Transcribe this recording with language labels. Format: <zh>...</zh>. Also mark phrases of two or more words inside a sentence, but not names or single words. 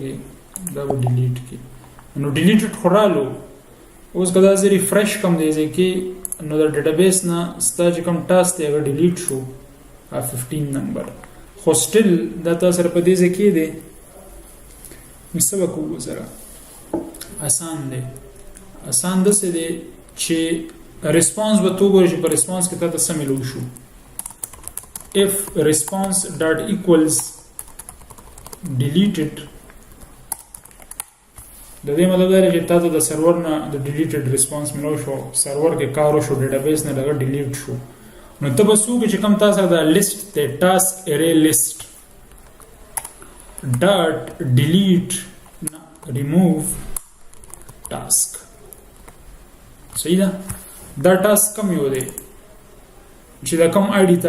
<ps>وکړي دا به ډیلیټ کړي نو ډیلیټډ خو رالو اوس که دا زه ریفرش کوم دی ځکه نو د ډیټابیس نه ستا چې کوم ټاسک دی هغه ډیلیټ شو 15 نمبر خو سټل دا تاسو سره په دې ځای کې دی نو څه وکړو سره آسان دی آسان داسې دی چې ریسپانس به تو ګورې چې په ریسپانس کې تا ته څه میلو شو</ps> <en>if response dot equals deleted</en> <ps>د دې مطلب دا چې تاسو د سرور نه د ډیلیټډ ریسپانس ملو شو سرور کې کار وشو ډیټابیس نه دغه ډیلیټ شو نو ته به څوک چې کوم تاسو د لیست ته</ps> <en>task array list dot delete remove task</en> <ps>صحیح ده دا ټاسک کوم یو دی چې دا کوم آی ډي ته</ps>